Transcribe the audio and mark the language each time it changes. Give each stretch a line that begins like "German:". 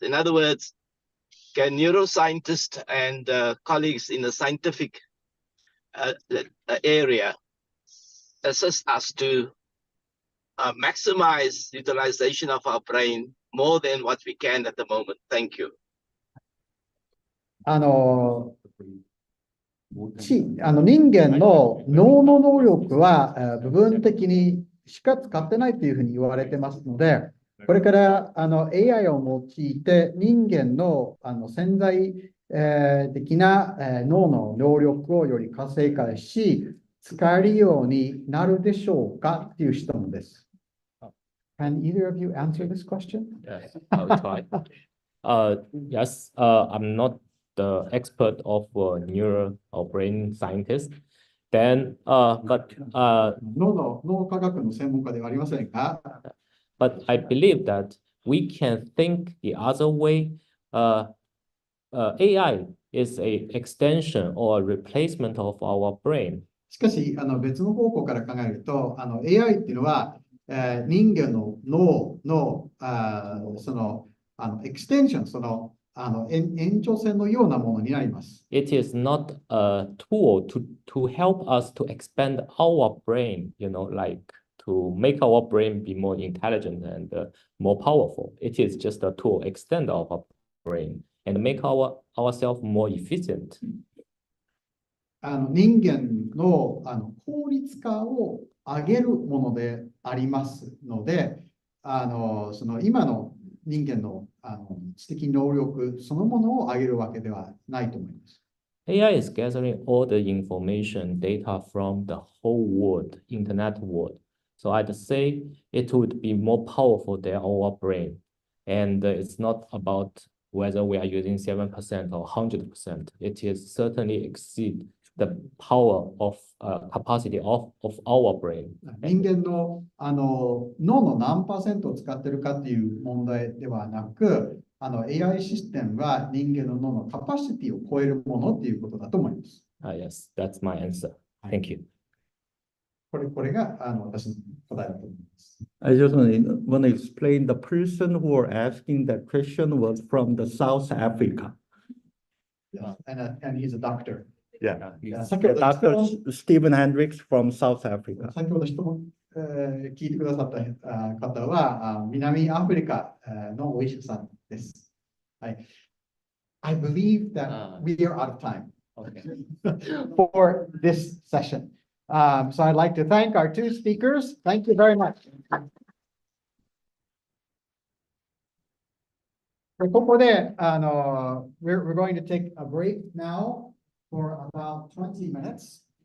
English: In other words, can neuroscientists and colleagues in the scientific area assist us to maximize utilization of our brain more than what we can at the moment? Thank you.
Japanese: 人間の脳の能力は部分的にしか使ってないというふうに言われてますので、これからAI を用いて人間の潜在的な脳の能力をより活性化し、使えるようになるでしょうかという質問です。
English: Can either of you answer this question? Yes, I'll try. Yes, I'm not the expert of neural or brain scientist. Then, but
Japanese: 脳科学の専門家ではありませんが、
English: but I believe that we can think the other way. AI is a extension or a replacement of our brain.
Japanese: しかし別の方向から考えると、AI っていうのは、人間の脳のそのエクステンション、その延長線のようなものになります。
English: It is not a tool to help us to expand our brain, like to make our brain be more intelligent and more powerful. It is just a tool, extend our brain and make ourselves more efficient.
Japanese: 人間の効率化を上げるものでありますので、その今の人間の知的能力そのものを上げるわけではないと思います。
English: AI is gathering all the information, data from the whole world, internet world. So I'd say it would be more powerful than our brain. And it's not about whether we are using 7% or 100%. It is certainly exceed the power of capacity of our brain.
Japanese: 人間の脳の何%を使っているかっていう問題ではなく、AI システムは人間の脳のカパシティを超えるものっていうことだと思います。
English: Yes, that's my answer. Thank you.
Japanese: これが私の答えだと思います。
English: I just want to explain the person who were asking that question was from the South Africa. Yeah, and he's a doctor. Yeah, Dr. Stephen Hendricks from South Africa.
Japanese: 先ほど質問、聞いてくださった方は南アフリカのお医者さんです。はい。
English: I believe that we are out of time for this session. So I'd like to thank our two speakers. Thank you very much.
Japanese: ここで
English: we're going to take a break now for about 20 minutes.